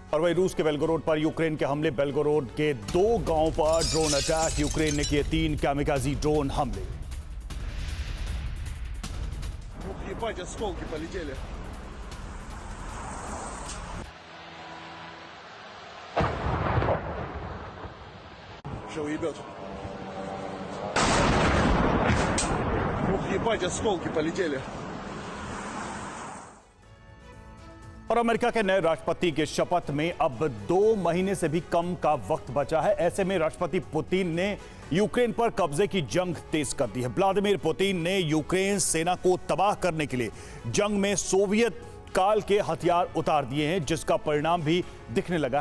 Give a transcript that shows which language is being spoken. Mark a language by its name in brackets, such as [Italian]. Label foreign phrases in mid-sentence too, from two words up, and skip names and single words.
[Hindi] वहीं रूस के बेलगोरोड पर यूक्रेन के हमले। बेलगोरोड के 2 गांवों पर [English] drone attack. [Hindi] यूक्रेन ने किए 3 कामिकाजी ड्रोन हमले। [Russian] Ебать, осколки полетели. Что ебет? Ух, ебать, осколки полетели. [Hindi] और अमेरिका के नए राष्ट्रपति के शपथ में अब 2 महीने से भी कम का वक्त बचा है। ऐसे में राष्ट्रपति पुतिन ने यूक्रेन पर कब्जे की जंग तेज कर दी है। व्लादिमीर पुतिन ने यूक्रेन सेना को तबाह करने के लिए जंग में सोवियत काल के हथियार उतार दिए हैं, जिसका परिणाम भी दिखने लगा है।